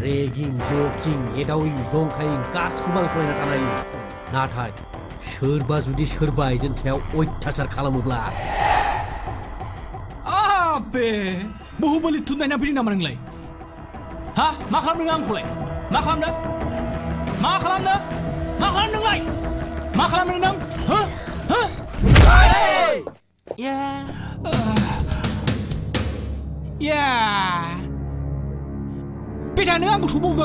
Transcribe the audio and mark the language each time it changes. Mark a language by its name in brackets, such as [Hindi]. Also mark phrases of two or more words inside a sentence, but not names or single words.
[Bodo] रेगिं जकिं एदाविं जंखायिं गासिखौबो आं सहायना थानो हायो नाथाय सोरबा जुदि सोरबा आइजोनि सायाव अयथासार खालामोब्ला बे बहुबलि थुनायना फैदों नामा नोंलाय हा मा खालामदों आंखौलाय मा खालामदों मा खालामदों मा खालामदों नोंलाय मा खालामदों नों हो हो बेटा नों आंखौ सौबावदों